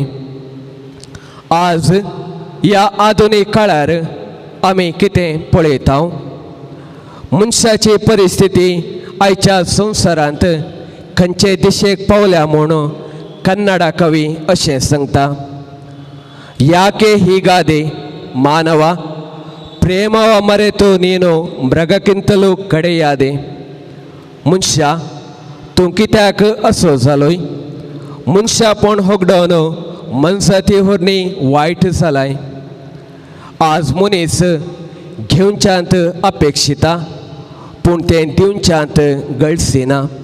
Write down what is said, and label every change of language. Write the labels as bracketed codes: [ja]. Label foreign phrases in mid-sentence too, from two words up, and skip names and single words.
[kok] आज ह्या आधुनीक काळार आमी कितें पळयता? मनशाची परिस्थिती आयच्या संवसारांत खंयचे दिशेक पावल्या म्हूण कन्नडा कवी अशें सांगता. [kn] याके ಹೀಗಾದೆ ಮಾನವ ಪ್ರೇಮವ ಮರೆತು ನೀನು ಮೃಗಕ್ಕಿಂತಲೂ ಕಡೆಯಾದೆ. [kok] मनशा तूं कित्याक असो जालोय? मनशापण होगडोन मनसाती होरणी वायट जालाय. आज मनीस घेवच्यांत अपेक्षिता, पूण तें दिवच्यांत गळसिना.